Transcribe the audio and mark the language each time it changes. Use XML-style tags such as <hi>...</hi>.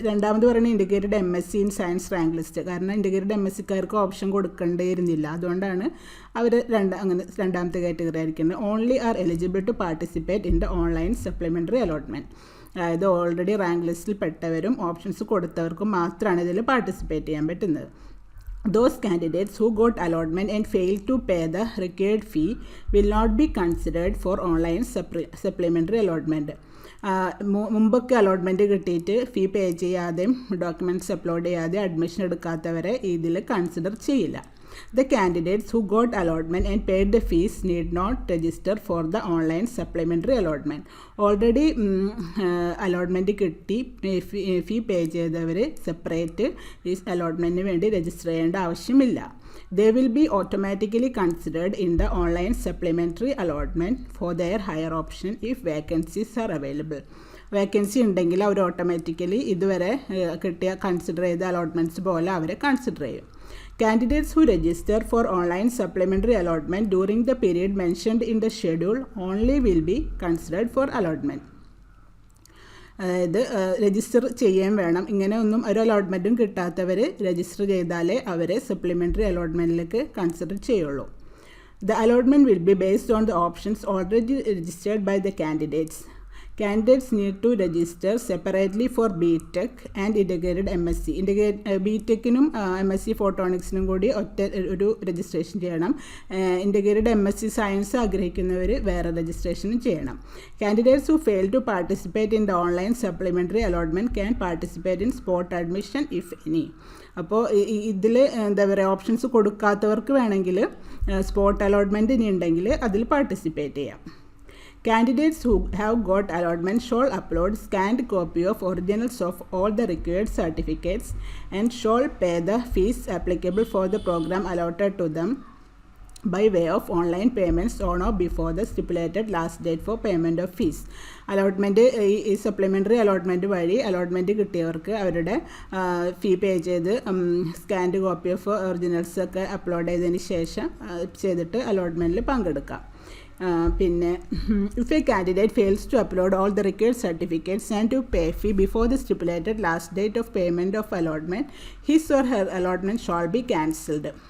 <ml>രണ്ടാമത് പറയുന്നത് integrated MSc in science rank list. കാരണം ഇൻ്റഗ്രേറ്റഡ് MScക്കാർക്ക് ഓപ്ഷൻ കൊടുക്കേണ്ടിയിരുന്നില്ല, അതുകൊണ്ടാണ് അവർ രണ്ടാമത്തെ കാറ്റഗറി ആയിരിക്കുന്നത്.</ml> <en>Only are eligible to participate in the online supplementary allotment.</en> <ml>അതായത് ഓൾറെഡി റാങ്ക് ലിസ്റ്റിൽ പെട്ടവരും ഓപ്ഷൻസ് കൊടുത്തവർക്കും മാത്രമാണ് ഇതിൽ പാർട്ടിസിപ്പേറ്റ് ചെയ്യാൻ പറ്റുന്നത്.</ml> <en>Those candidates who got allotment and failed to pay the required fee will not be considered for online supplementary allotment.</en> <ml>മുമ്പൊക്കെ allotment കിട്ടിയിട്ട് ഫീ പേ ചെയ്യാതെയും documents upload ചെയ്യാതെ admission എടുക്കാത്തവരെ ഇതിൽ കൺസിഡർ ചെയ്യില്ല.</ml> <en>The candidates who got allotment and paid the fees need not register for the online supplementary allotment.</en> <ml>Already allotment കിട്ടി ഫീ പേ ചെയ്തവർ separate ഈ അലോട്ട്മെൻറ്റിന് വേണ്ടി register ചെയ്യേണ്ട ആവശ്യമില്ല.</ml> <en>They will be automatically considered in the online supplementary allotment for their higher option if vacancies are available.</en> <ml>Vacancy ഉണ്ടെങ്കിൽ അവർ automatically ഇതുവരെ കിട്ടിയ consider ചെയ്ത അലോട്ട്മെൻറ്റ്സ് പോലെ അവരെ കൺസിഡർ ചെയ്യും.</ml> <en>Candidates who register for online supplementary allotment during the period mentioned in the schedule only will be considered for allotment.</en> <ml>അതായത് register ചെയ്യാൻ വേണം. ഇങ്ങനെ ഒന്നും ഒരു അലോട്ട്മെൻറ്റും കിട്ടാത്തവർ രജിസ്റ്റർ ചെയ്താലേ അവരെ സപ്ലിമെൻ്ററി അലോട്ട്മെൻറ്റിലേക്ക് കൺസിഡർ ചെയ്യുള്ളൂ.</ml> <en>The allotment will be based on the options already registered by the candidates. Candidates need to register separately for BTech and Integrated MSc.</en> <ml>BTechനും MSc ഫോട്ടോണിക്സിനും കൂടി ഒരു രജിസ്ട്രേഷൻ ചെയ്യണം. ഇൻ്റഗ്രേറ്റഡ് MSc സയൻസ് ആഗ്രഹിക്കുന്നവർ വേറെ രജിസ്ട്രേഷനും ചെയ്യണം.</ml> <en>Candidates who fail to participate in the online supplementary allotment can participate in spot admission if any.</en> <ml>അപ്പോൾ ഇതിൽ എന്താ പറയുക, ഓപ്ഷൻസ് കൊടുക്കാത്തവർക്ക് വേണമെങ്കിൽ സ്പോട്ട് അലോട്ട്മെൻറ്റ് ഇനി ഉണ്ടെങ്കിൽ അതിൽ പാർട്ടിസിപ്പേറ്റ് ചെയ്യാം.</ml> <en>Candidates who have got allotment shall upload scanned copy of originals of all the required certificates and shall pay the fees applicable for the program allotted to them by way of online payments on or before the stipulated last date for payment of fees.</en> <ml>Allotment ഈ supplementary allotment വഴി allotment കിട്ടിയവർക്ക് അവരുടെ ഫീ പേ ചെയ്ത്</ml> <en>scanned copy of originals</en> <ml>ഒക്കെ upload ചെയ്തതിന് ശേഷം ചെയ്തിട്ട് അലോട്ട്മെൻറ്റിൽ പങ്കെടുക്കാം.</ml> <en>പിന്നെ if a candidate fails to upload all the required certificates and to pay fee before the stipulated last date of payment of allotment, his or her allotment shall be cancelled.</en>